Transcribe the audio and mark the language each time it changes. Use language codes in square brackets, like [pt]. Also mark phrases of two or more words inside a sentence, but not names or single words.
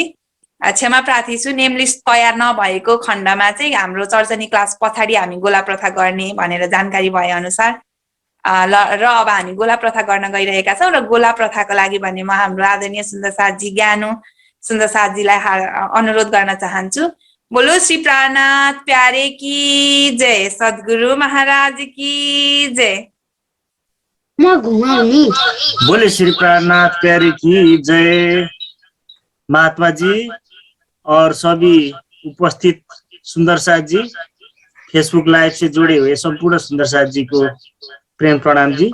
[ne] क्षमा प्रार्थी छु, [en] name list [ne] तयार नभएको खण्डमा चाहिँ हाम्रो चर्चनी क्लास पछाडि हामी गोला प्रथा गर्ने भनेर जानकारी भए अनुसार र अब हामी गोला प्रथा गर्न गइरहेका छौं। र गोला प्रथाको लागि भने म हाम्रो आदरणीय सुन्दर साथजी ज्ञानु सुन्दर साथजीलाई अनुरोध गर्न चाहन्छु। [hi] बोलो श्री प्राणनाथ प्यारे की जय, सद्गुरु महाराज की जय। बोले श्री प्राणनाथ प्यारे की जय। महात्मा जी और सभी उपस्थित सुंदर साथ जी, फेसबुक लाइव से जुड़े हुए संपूर्ण सुंदर साथ जी को प्रेम प्रणाम जी।